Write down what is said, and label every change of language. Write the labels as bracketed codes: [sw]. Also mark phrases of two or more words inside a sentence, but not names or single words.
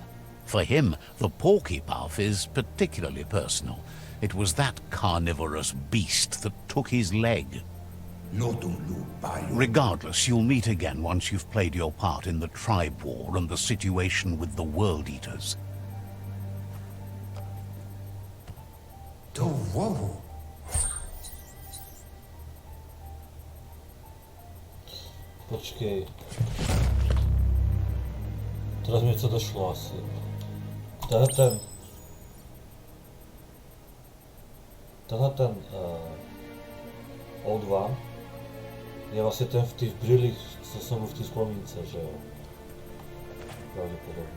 [en] For him, the Porky Puff is particularly personal. It was that carnivorous beast that took his leg. Regardless, you'll meet again once you've played your part in the tribe war and the situation with the World Eaters. [cs] Počkej. Teraz mi něco došlo asi. Tenhle ten Old One je vlastně ten v těch brýlích, co jsem v té vzpomínce, že jo? Pravděpodobně.